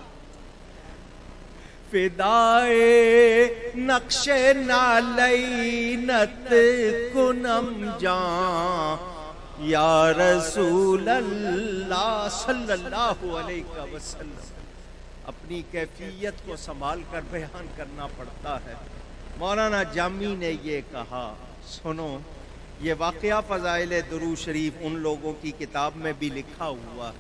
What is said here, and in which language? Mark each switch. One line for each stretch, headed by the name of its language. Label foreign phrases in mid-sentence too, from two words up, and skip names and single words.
Persian: فدائے نقش نالینت کنم جان
Arabic: یا رسول اللہ صلی اللہ علیہ وسلم۔
Urdu: اپنی کیفیت کو سنبھال کر بیان کرنا پڑتا ہے۔ مولانا جامی نے یہ کہا، سنو، یہ واقعہ فضائل درود شریف ان لوگوں کی کتاب میں بھی لکھا ہوا ہے۔